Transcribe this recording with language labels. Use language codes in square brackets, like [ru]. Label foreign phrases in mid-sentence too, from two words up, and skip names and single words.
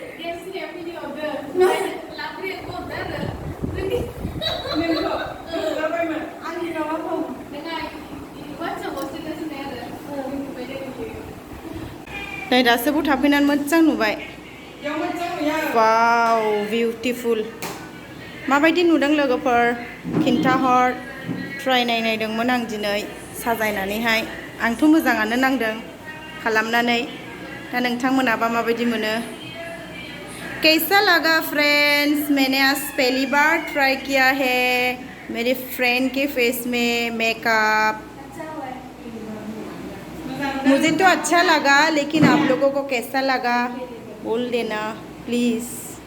[brx] नै दासो बाव थाफैनानै मोजां नुबाय [en] wow beautiful [brx] माबायदि नुदों लोगोफोर खिन्थाहर ट्राइ नायदोंमोन आं दिनै साजायनानैहाय आंथ' मोजाङानो नांदों खालामनानै दा नोंथांमोनाबा माबायदि मोनो कैसा लगा [hi] फ्रेंड्स मैंने आज पहली बार ट्राई किया है मेरे फ्रेंड के फेस में मेकअप मुझे तो अच्छा लगा लेकिन आप लोगों को कैसा लगा बोल देना प्लीज़